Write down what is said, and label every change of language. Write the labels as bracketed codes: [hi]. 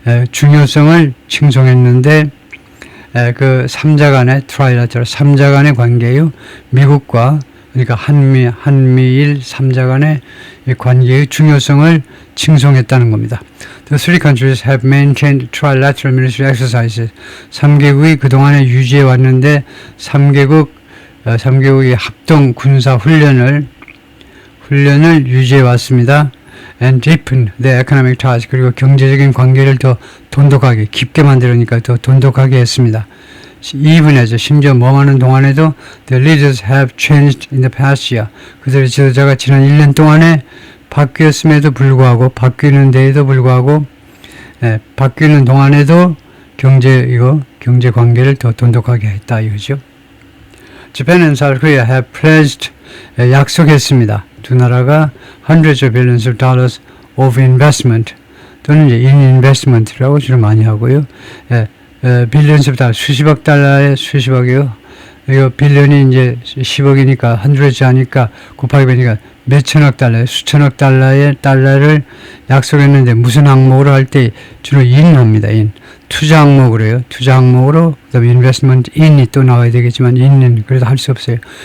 [ko] 중요성을 칭송했는데 그 3자 간의 trilateral 3자 간의 관계요. 미국과 그러니까 한미일 3자 간의 관계의 중요성을 칭송했다는 겁니다. [en] The three countries have maintained trilateral military exercises. [ko] 3개국이 그동안에 유지해 왔는데 3개국의 합동 군사 훈련을 유지해 왔습니다. [en] And deepen the economic ties. [ko] 그리고 경제적인 관계를 더 돈독하게 깊게 만들으니까 더 돈독하게 했습니다. [en] even as [ko] 심지어 머무는 동안에도 [en] the leaders have changed in the past year. [ko] 그들의 지도자가 지난 1년 동안에 바뀌었음에도 불구하고 바뀌는 데에도 불구하고 바뀌는 동안에도 경제 관계를 더 돈독하게 했다 이거죠. [en] Japan and South Korea have pledged 약속했습니다. [ko] 두 나라가 [en] hundreds of billions of dollars of investment [ko] 또는 이제 [en] in investment [ko] 라고 주로 많이 하고요. [en] billions of dollars [ko] 수십억 달러의 수십억이요. 이거 빌런이 이제 10억이니까 hundreds 하니까 곱하기 보니까 몇천억 달러, 수천억 달러를 약속했는데 무슨 항목으로 할 때 주로 인합니다. 인 투자 항목으로 해요. 투자 항목으로 그다음에 [en] investment in [ko] 이 또 나와야 되겠지만 in은 그래도 할 수 없어요.